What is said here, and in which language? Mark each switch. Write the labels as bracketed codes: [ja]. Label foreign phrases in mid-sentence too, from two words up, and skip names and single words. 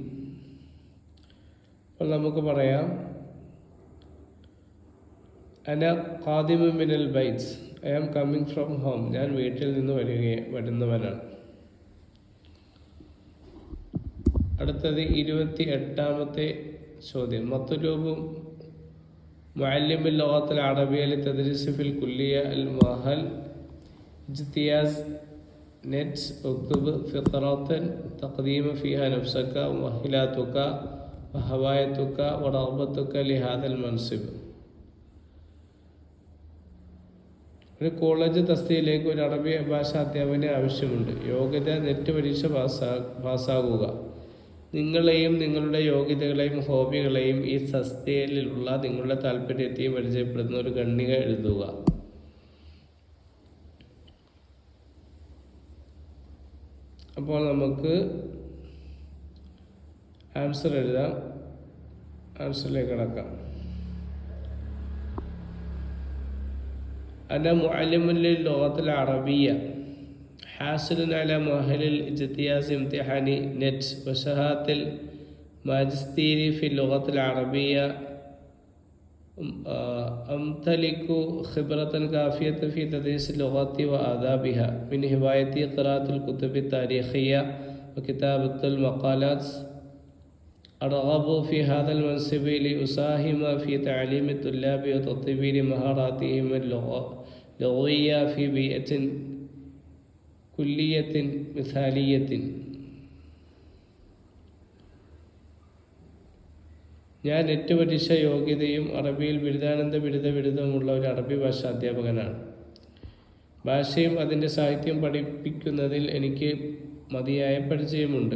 [ml] അപ്പോൾ നമുക്ക് പറയാം [ar] أنا قادم من البيت. [en] I am coming from home. [ml] ഞാൻ വീട്ടിൽ നിന്ന് വരുന്നവനാണ്. അടുത്തത് 28ാമത്തെ ചോദ്യം, [ar] مطلوب معلم اللغة العربية للتدريس في الكلية المؤهل اجتياز نت. اكتب فقرة تقديم فيها نفسك ومؤهلاتك وهوايتك ورغبتك لهذا المنصب. [ml] ഒരു കോളേജ് തസ്തികയിലേക്ക് ഒരു അറബി ഭാഷാ അധ്യാപകനെ ആവശ്യമുണ്ട്. യോഗ്യത നെറ്റ് പരീക്ഷ പാസ്സാകുക. നിങ്ങളെയും നിങ്ങളുടെ യോഗ്യതകളെയും ഹോബികളെയും ഈ തസ്തികയിലുള്ള നിങ്ങളുടെ താല്പര്യത്തെയും പരിചയപ്പെടുന്ന ഒരു ഖണ്ഡിക എഴുതുക. അപ്പോൾ നമുക്ക് ആൻസർ എഴുതാം. ആൻസറിലേക്ക് കടക്കാം. [ar] أنا معلم للغة العربية حاصل على مؤهل الاجتياز امتحان نت وشهادة الماجستير في اللغة العربية أمتلك خبرة كافية في تدريس اللغات وآدابها من هواية قراءة الكتب التاريخية وكتابة المقالات. أرغب في هذا المنصب لأساهم في تعليم الطلاب وتطوير مهاراتهم اللغوية في بيئة كلية مثالية. [ml] ഞാൻ 8 പരീക്ഷ യോഗ്യതയും അറബിയിൽ ബിരുദാനന്ദ ബിരുദമുള്ള ഒരു അറബി ഭാഷാ അധ്യാപകനാണ്. ഭാഷയും അതിൻ്റെ സാഹിത്യം പഠിപ്പിക്കുന്നതിൽ എനിക്ക് മതിയായ പരിചയമുണ്ട്.